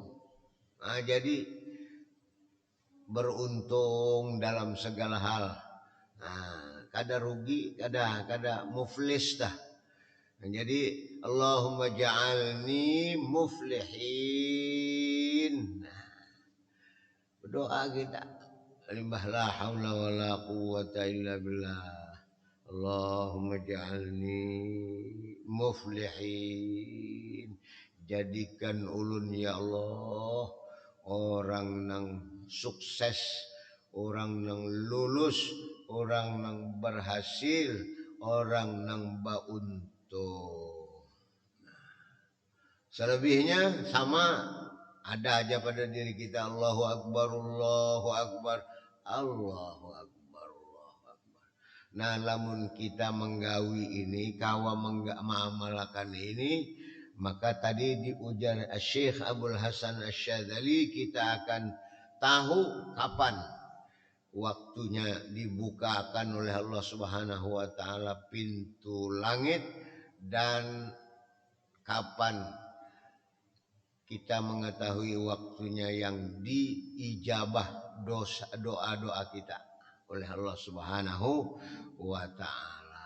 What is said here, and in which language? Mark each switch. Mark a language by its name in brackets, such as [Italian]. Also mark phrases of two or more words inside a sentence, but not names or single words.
[Banjar] Nah, jadi beruntung dalam segala hal. Nah, kada rugi, kada muflis dah. [Arabic] Nah, jadi اللهم اجعلني مفلحين. [Banjar] Berdoa kita. [Arabic] Limbah لا حول ولا قوة إلا بالله. اللهم اجعلني مفلحين. [Banjar] Jadikan ulun ya Allah orang nang sukses, orang nang lulus, orang nang berhasil, orang nang bauntung. Selebihnya sama ada aja pada diri kita. [Arabic] الله أكبر الله أكبر الله أكبر الله أكبر. [Banjar] Nah, lamun kita menggawi ini, kawa mengamalkan ini, maka tadi diujar Syekh Abdul Hasan Asy-Syadzali, kita akan tahu kapan waktunya dibukakan oleh Allah [Arabic] سبحانه وتعالى [Banjar] pintu langit dan kapan kita mengetahui waktunya yang diijabah doa-doa kita oleh Allah [Arabic] سبحانه وتعالى.